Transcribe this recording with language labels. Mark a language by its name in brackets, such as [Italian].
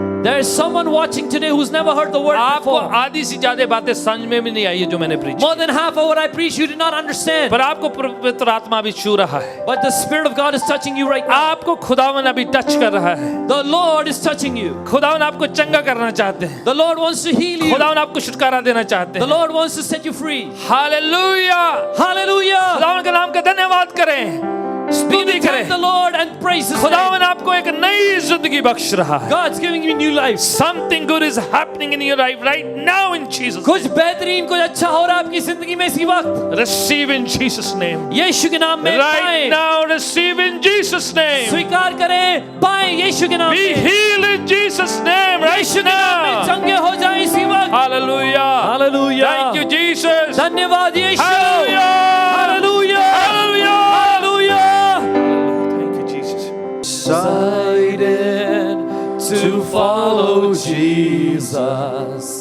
[English] There is someone watching today who's never heard the word [Hindi] आपको [English] before. [Hindi] आधी से ज्यादा बातें समझ में भी नहीं आई है जो मैंने preach. [English] More than half of what I preach you did not understand. [Hindi] पर आपको पवित्र आत्मा भी छू रहा है. [English] But the Spirit of God is touching you right now. [Hindi] आपको खुदावन अभी टच कर रहा है. [English] The Lord is touching you. [Hindi] खुदावन आपको चंगा करना चाहते हैं. [English] The Lord wants to heal you. [Hindi] खुदावन आपको छुटकारा देना चाहते [English] The [Hindi] हैं. [English] Lord wants to set you free. [Hindi] Hallelujah. [English] Hallelujah. [Hindi] खुदावन के नाम का धन्यवाद करें, स्तुति [English] Thank [Hindi] करें. [English] the Lord and praise His name. [Hindi] खुदावन आपको एक नई जिंदगी बख्श रहा है. [English] God's giving you new life. Something good is happening in your life right now in Jesus. [Hindi] कुछ बेहतरीन कुछ अच्छा हो रहा है आपकी जिंदगी में इसी वक्त. [English] Receive in Jesus name. [Hindi] यीशु के नाम में [English] Right [Hindi] पाएं. [English] now receive in Jesus name. [Hindi] स्वीकार करें, पाएं यीशु के नाम [English] Be [Hindi] में. [English] healed in Jesus name right [Hindi] यीशु के नाम में [English] now. [Hindi] चंगे हो जाएं इसी वक्त. [English] Hallelujah. Hallelujah. Thank you Jesus. [Hindi] धन्यवाद यीशु. [English] Hallelujah. Hallelujah. Hallelujah. Hallelujah. Thank you Jesus. Decided to follow Jesus.